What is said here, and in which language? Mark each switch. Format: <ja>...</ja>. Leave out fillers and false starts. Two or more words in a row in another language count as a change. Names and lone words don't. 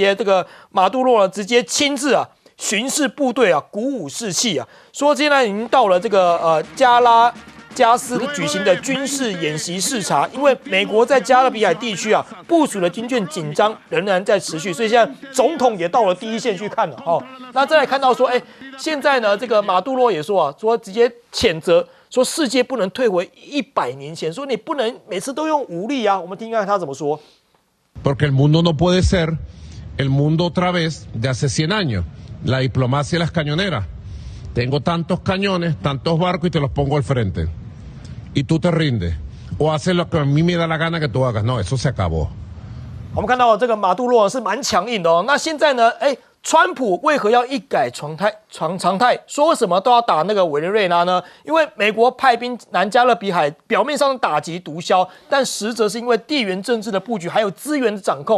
<zh>接这个马杜罗直接亲自巡视部队鼓舞士气说现在已经到了这个加拉加斯举行的军事演习视察，因为美国在加勒比海地区部署的军舰紧张仍然在持续，所以现在总统也到了第一线去看了那再来看到说现在呢，这个马杜罗也说直接谴责。说世界不能退回100年前，说你不能每次都用武力我们听看他怎么说。</zh> <es>Porque el mundo no puede ser el mundo otra vez de hace 100 años, la diplomacia y las cañoneras. Tengo tantos cañones, tantos barcos y te los pongo al frente. Y tú te rindes. O haces lo que a mí me da la gana que tú hagas. No, eso se acabó.</es> <zh>我们看到这个马杜罗是蛮强硬的那现在呢，川普为何要一改常态，说什么都要打那个委内瑞拉呢？因为美国派兵南加勒比海，表面上打击毒枭，但实则是因为地缘政治的布局，还有资源的掌控。</zh>